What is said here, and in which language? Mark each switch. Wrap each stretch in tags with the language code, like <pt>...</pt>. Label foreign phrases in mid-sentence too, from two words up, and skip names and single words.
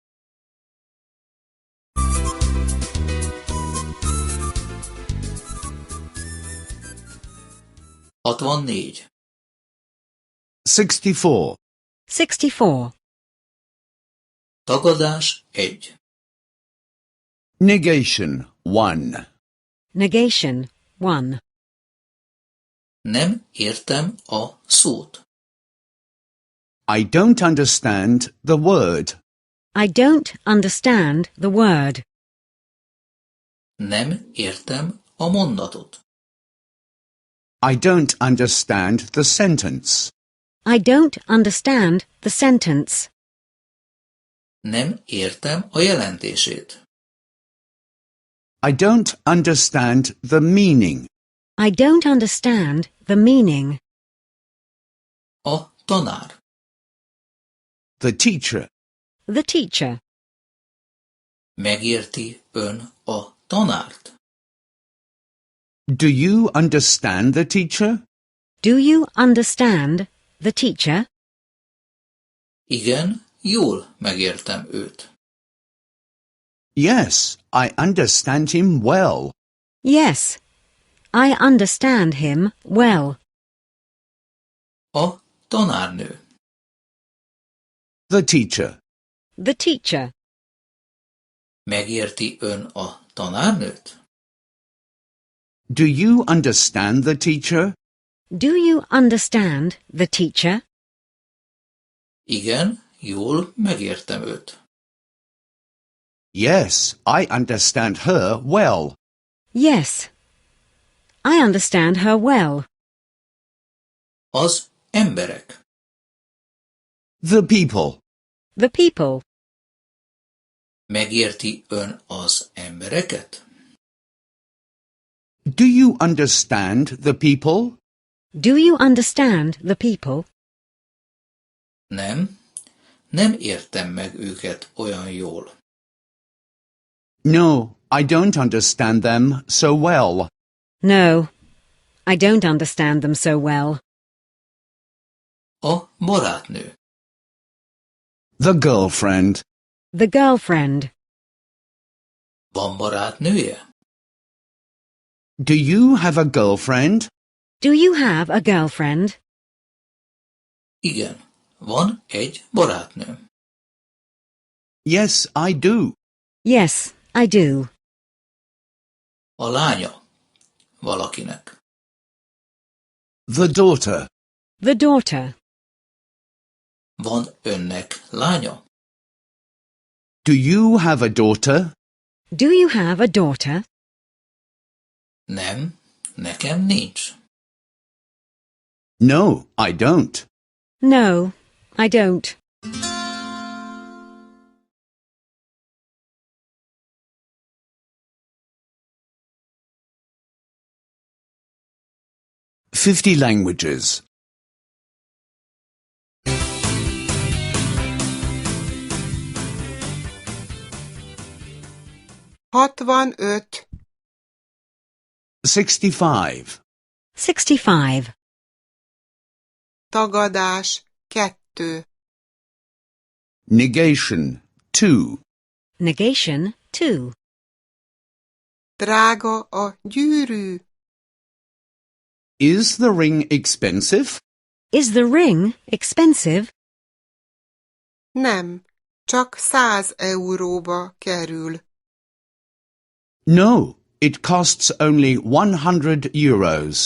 <hu>64.</hu> <en>64. 64.</en> <hu>Tagadás 1.</hu> <en>Negation 1. Negation 1.</en> <hu>Nem értem a szót.</hu> <en>I don't understand the word. I don't understand the word.</en> <hu>Nem értem a mondatot.</hu> <en>I don't understand the sentence. I don't understand the sentence.</en> <hu>Nem értem a jelentését.</hu> <en>I don't understand the meaning. I don't understand the meaning.</en> <hu>A tanár.</hu> <en>The teacher. The teacher.</en> <hu>Megérti ön a tanárt?</hu> <en>Do you understand the teacher? Do you understand the teacher?</en> <hu>Igen, jól megértem őt.</hu> <en>Yes, I understand him well. Yes, I understand him well.</en> <hu>A tanárnő.</hu> <en>The teacher. The teacher.</en> <hu>Megérti ön a tanárnőt?</hu> <en>Do you understand the teacher? Do you understand the teacher?</en> <hu>Igen, jól megértem őt.</hu> <en>Yes, I understand her well. Yes, I understand her well.</en> <hu>Az emberek.</hu> <en>The people. The people.</en> <hu>Megérti ön az embereket?</hu> <en>Do you understand the people? Do you understand the people?</en> <hu>Nem értem meg őket olyan jól.</hu> <en>No, I don't understand them so well. No, I don't understand them so well.</en> <hu>A barátnő.</hu> <en>The girlfriend. The girlfriend.</en> <hu>Van barátnője?</hu> <en>Do you have a girlfriend? Do you have a girlfriend?</en> <hu>Igen, van egy barátnőm.</hu> <en>Yes, I do. Yes, I do.</en> <hu>A lánya valakinek.</hu> <en>The daughter. The daughter.</en> <hu>Van önnek lánya?</hu> <en>Do you have a daughter? Do you have a daughter?</en> <hu>Nem, nekem nincs.</hu> <en>No, I don't. No, I don't. "50 languages.</en> <hu>65.</hu> <en>65. 65.</en> <hu>Tagadás 2.</hu> <en>Negation 2. Negation 2.</en> <hu>Drága a gyűrű.</hu> <en>Is the ring expensive? Is the ring expensive?</en> <hu>Nem, csak 100 euróba kerül.</hu> <en>No, it costs only 100 euros.</en>